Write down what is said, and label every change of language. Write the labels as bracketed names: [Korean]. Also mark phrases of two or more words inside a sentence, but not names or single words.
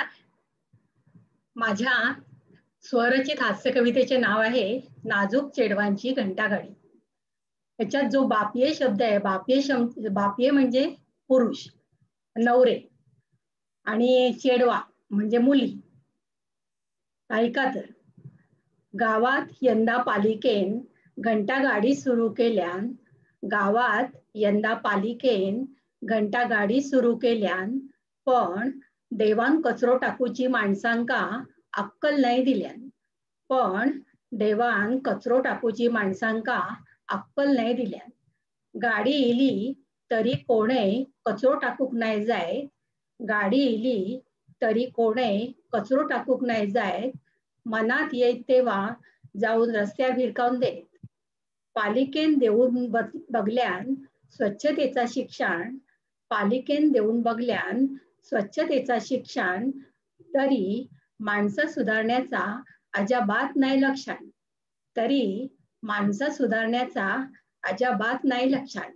[Marathi] माझ्या स्वरचित हास्य कवितेचे नाव आहे नाजूक चेडवांची घंटागाडी. त्याच्यात जो बापये शब्द आहे, बापये म्हणजे पुरुष, नवरे, आणि चेडवा म्हणजे मुली. ऐका तर. [Konkani] गावात यंदा पालिकेन घंटागाडी सुरू केल्यान, गावात यंदा पालिकेन घंटागाडी सुरू केल्यान, पण देवान कचरो टाकूची माणसांका अक्कल नाही दिल्यान. पण देवान कचरो टाकूची माणसांका अक्कल नाही दिल्यान. गाडी इली तरी कोणे कचरो टाकूक नाही जाय, गाडी इली तरी कोणे कचरो टाकूक नाही जाय, मनात येत तेव्हा जाऊन रस्त्यावर भिरकावून देत. पालिकेन देऊन बघल्यान स्वच्छतेचा शिक्षण, पालिकेन देऊन बघल्यान स्वच्छतेचा शिक्षण, तरी माणसं सुधारण्याचा अजाबात नाही लक्षण, तरी माणसं सुधारण्याचा अजाबात नाही लक्षण.